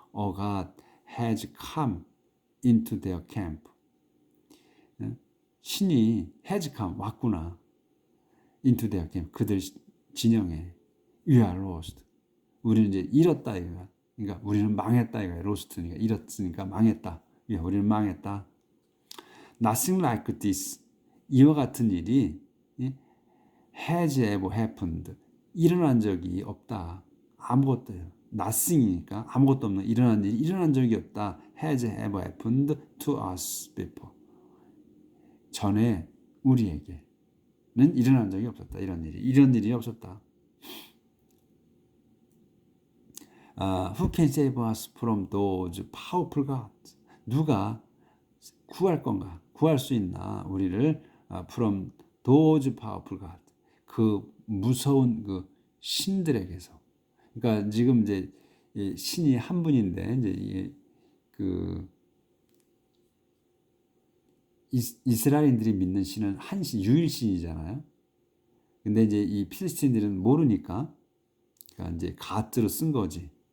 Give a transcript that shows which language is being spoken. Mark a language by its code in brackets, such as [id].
[en] Oh God has come into their camp. [ko] 신이 [en] has come [ko] 왔구나. [en] into their camp. [ko] 그들 진영에 [en] we are lost. [ko] 우리는 이제 잃었다 이거야. 그러니까 우리는 망했다 이거야. lost니까 잃었으니까 망했다. 우리는 망했다. [en] Nothing like this. [ko] 이와 같은 일이 [en] has ever happened. [ko] 일어난 적이 없다. 아무것도요. [en] nothing [ko] 이니까 아무것도 없는 일어난 일이 일어난 적이 없다. [en] has ever happened to us before. [ko] 전에 우리에게는 일어난 적이 없었다. 이런 일이 없었다. [en] Who can save us from those powerful gods? [ko] 누가 구할 건가? 구할 수 있나? 우리를 [en] from those powerful gods. [ko] 그 무서운 그 신들에게서. 그러니까 지금 이제 신이 한 분인데 이제 그 이스라엘인들이 믿는 신은 한 신, 유일신이잖아요. 근데 이제 이 필리스틴들은 모르니까 그러니까 이제 갓으로 쓴 거지.